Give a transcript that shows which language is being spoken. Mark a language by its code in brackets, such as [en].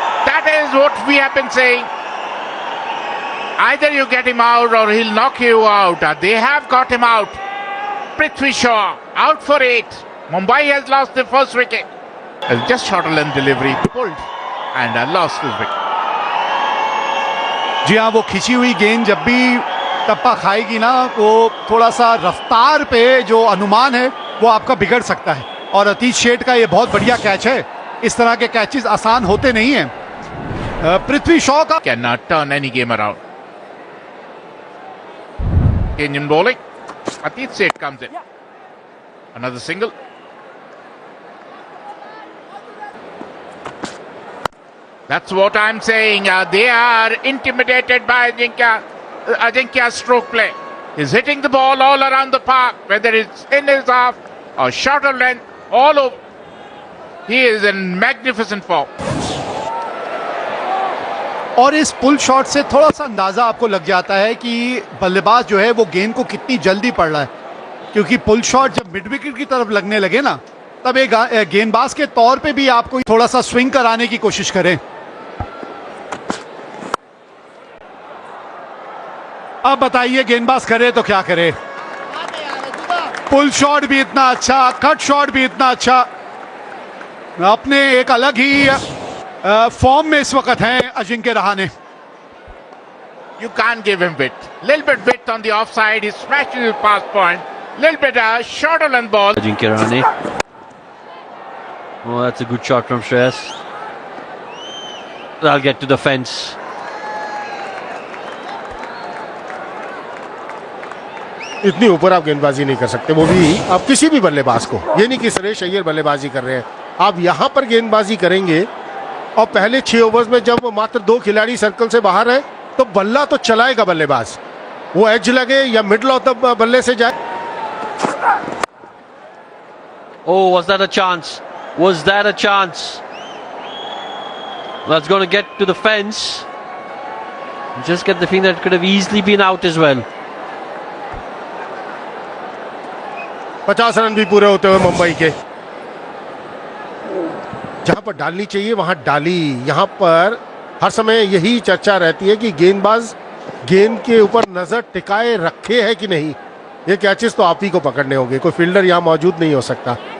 [en] That is what we have been saying. Either you get him out or he'll knock you out. They have got him out. Prithvi Shaw out for 8. Mumbai has lost the first wicket. Just shorter length delivery, pulled and lost his wicket. [hi] जी हाँ, वो खिंची हुई गेंद जब भी टप्पा खाएगी ना, वो थोड़ा सा रफ्तार पे जो अनुमान है वो आपका बिगड़ सकता है। और अतीश शेठ का ये बहुत बढ़िया कैच है। इस तरह के कैचेस आसान होते नहीं हैं। पृथ्वी शॉ का [en] cannot turn any game around. Change in bowling. Atish Seth comes in. Another single. That's what I'm saying. They are intimidated by Ajinkya's stroke play. He's hitting the ball all around the park, whether it's in his half or shorter length, all over. He is in magnificent form. [hi] और इस pull shot से थोड़ा सा अंदाजा आपको लग जाता है कि बल्लेबाज जो है वो गेंद को कितनी जल्दी पड़ रहा है, क्योंकि पुल शॉट जब मिड विकेट की तरफ लगने लगे ना, तब एक गेंदबाज के तौर पे भी आपको थोड़ा सा स्विंग कराने की कोशिश करें। अब बताइए गेंदबाज करे तो क्या करे। पुल शॉट भी इतना अच्छा, कट शॉट भी इतना अच्छा, अपने एक अलग ही फॉर्म में इस वक्त हैं Ajinkya Rahane. [en] You can't give him width. Little bit width on the offside. He smashes his pass point. Little bit shorter length ball. Ajinkya Rahane. Oh, that's a good shot from Shreyas. I'll get to the fence. [hi] इतनी ऊपर आप गेंदबाजी नहीं कर सकते, वो भी आप किसी भी बल्लेबाज को। ये नहीं कि सुरेश अय्यर बल्लेबाजी कर रहे हैं, आप यहां पर गेंदबाजी करेंगे और पहले 6 ओवर्स में जब मात्र 2 खिलाड़ी सर्कल से बाहर है तो बल्ला तो चलाएगा बल्लेबाज, वो एज लगे या मिडल ऑफ द बल्ले से जाए। [en] Oh, was that a chance? Was that a chance? That's going to get to the fence. Just get the feeling that it could have easily been out as well. [hi] 50 run भी पूरे होते हुए मुंबई के। जहां पर डालनी चाहिए वहां डाली। यहां पर हर समय यही चर्चा रहती है कि गेंदबाज गेंद के ऊपर नजर टिकाए रखे है कि नहीं। ये कैचेस तो आप ही को पकड़ने होंगे, कोई फील्डर यहां मौजूद नहीं हो सकता।